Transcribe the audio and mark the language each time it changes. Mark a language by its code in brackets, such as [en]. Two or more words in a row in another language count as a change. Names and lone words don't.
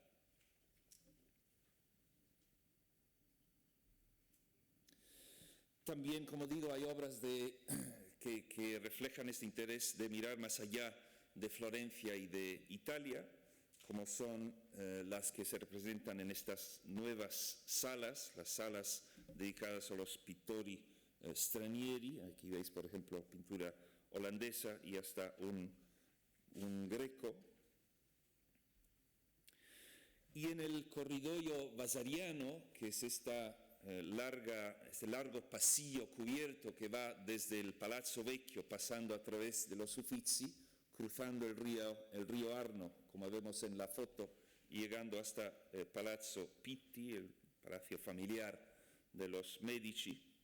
[es] También, como digo, hay obras que reflejan este interés de mirar más allá de Florencia y de Italia, como son las que se representan en estas nuevas salas, las salas dedicadas a los [it] pittori stranieri. [es] Aquí veis, por ejemplo, pintura holandesa y hasta un greco. Y en el corridoio vasariano, que es este largo pasillo cubierto que va desde el Palazzo Vecchio, pasando a través de los Uffizi, cruzando el río Arno, como vemos en la foto, y llegando hasta el Palazzo Pitti, el palacio familiar de los Medici,